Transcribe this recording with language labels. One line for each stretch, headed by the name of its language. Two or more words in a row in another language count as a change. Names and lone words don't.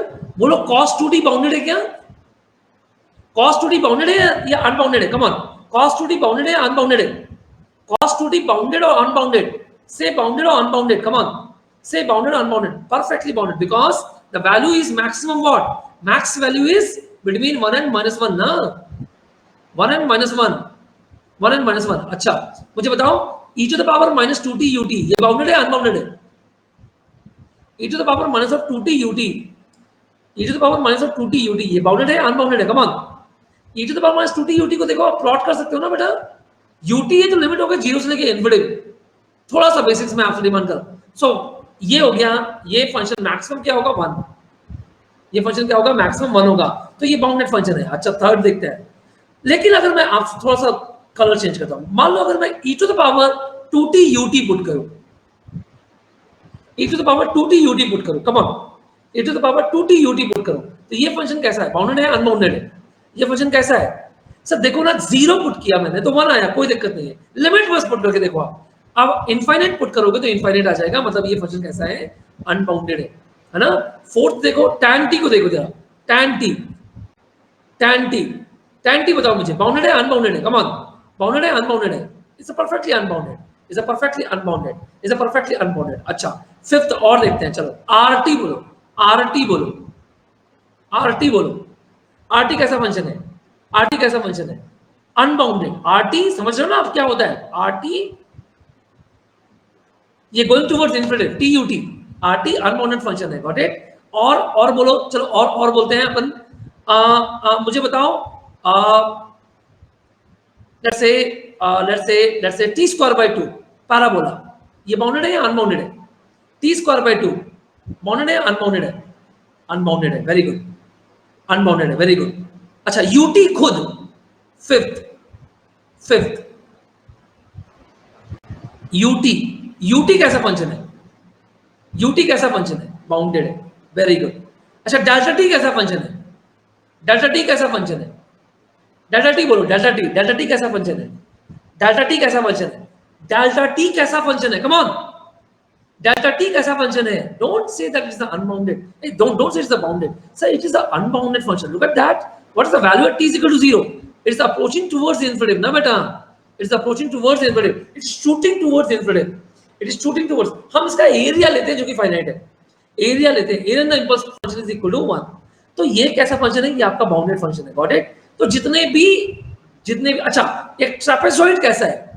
Hindi: बोलो cos 2t बाउंडेड है क्या? cos 2t बाउंडेड है या अनबाउंडेड है?
English: come on,
Hindi: cos 2t बाउंडेड है या अनबाउंडेड है? cos 2t बाउंडेड और अनबाउंडेड?
English: say bounded और unbounded? come on, say bounded और unbounded? perfectly bounded, because the value is maximum. what? max value is between 1 and -1 ना, 1 and -1, 1 and -1.
Hindi: अच्छा मुझे बताओ,
English: e to the power -2t ut
Hindi: ये बाउंडेड है अनबाउंडेड है?
English: e to the power -2t ut, e to the power -2t ut
Hindi: ये बाउंडेड है अनबाउंडेड है?
English: come on, e to the power -2t ut
Hindi: को देखो, आप प्लॉट कर सकते हो ना बेटा. ut ये तो लिमिट हो गया 0 से लेके इन्फिनिटी. थोड़ा सा बेसिक्स में आपसे डिमांड कर. सो ये हो गया, ये फंक्शन मैक्सिमम क्या होगा? 1. ये फंक्शन क्या होगा? मैक्सिमम 1 होगा. तो ये
English: bounded function
Hindi: है. अच्छा थर्ड देखते हैं. लेकिन अगर मैं आपसे थोड़ा सा
English: color change
Hindi: करता हूं, मान लो अगर मैं
English: e to the power 2t ut
Hindi: पुट करूं,
English: e to the power 2t ut
Hindi: पुट करूं,
English: come on, e to the power 2t ut
Hindi: पुट करूं, तो ये फंक्शन कैसा है? बाउंडेड है अनबाउंडेड है? ये फंक्शन कैसा है सर? देखो ना, 0 पुट किया मैंने तो 1 आया, कोई दिक्कत नहीं है. लिमिट बस पुट करके देखो आप. अब इनफाइनाइट पुट करोगे तो इनफाइनाइट आ जाएगा, मतलब ये फंक्शन कैसा है? अनबाउंडेड है ना. फोर्थ देखो, tan t को देखो जरा, tan t tan t बताओ मुझे, बाउंडेड है अनबाउंडेड है?
English: come on,
Hindi: बाउंडेड है अनबाउंडेड है?
English: it's a perfectly unbounded, is a perfectly unbounded, is a perfectly unbounded, इज अ परफेक्टली अनबाउंडेड।
Hindi: अच्छा फिफ्थ और देखते हैं, चलो आरटी बोलो, आरटी बोलो, आरटी बोलो, आरटी कैसा फंक्शन है? आरटी कैसा फंक्शन है? अनबाउंडेड। आरटी समझ रहे हो ना आप क्या होता है? आरटी ये
English: going towards infinity,
Hindi: टीयूटी, आरटी
English: unbounded function
Hindi: है,
English: got it?
Hindi: और बोलो, चलो और बोलते हैं अपन। मुझे बताओ,
English: let's say t square by 2 parabola,
Hindi: ये बाउंडेड है या अनबाउंडेड है?
English: t square by 2
Hindi: बाउंडेड है या अनबाउंडेड है? अनबाउंडेड है,
English: very good,
Hindi: अनबाउंडेड है,
English: very good.
Hindi: अच्छा ut खुद, फिफ्थ, फिफ्थ ut कैसा फंक्शन है? ut कैसा फंक्शन है? बाउंडेड है,
English: very good.
Hindi: अच्छा डेल्टा t कैसा फंक्शन है? डेल्टा t कैसा फंक्शन है? डेल्टा t बोलो, डेल्टा t कैसा फंक्शन है? डेल्टा t कैसा फंक्शन है? डेल्टा t कैसा फंक्शन है?
English: come on,
Hindi: डेल्टा t कैसा फंक्शन है?
English: don't say that is the unbounded, don't say it's the bounded, sir it is the unbounded function. look at that, what is the value at t is equal to 0? it's approaching towards infinity
Hindi: ना बेटा,
English: it's approaching towards infinity, it's shooting towards infinity, it is shooting towards
Hindi: इन्फिनिटी, इट इज शूटिंग टुवर्ड्स। हम इसका एरिया लेते हैं जो कि फाइनाइट है, एरिया लेते हैं,
English: area the impulse function is equal to
Hindi: 1। तो ये कैसा फंक्शन है? ये आपका
English: bounded function
Hindi: है,
English: got it?
Hindi: तो जितने भी अच्छा, एक ट्रैपेजॉइड कैसा है?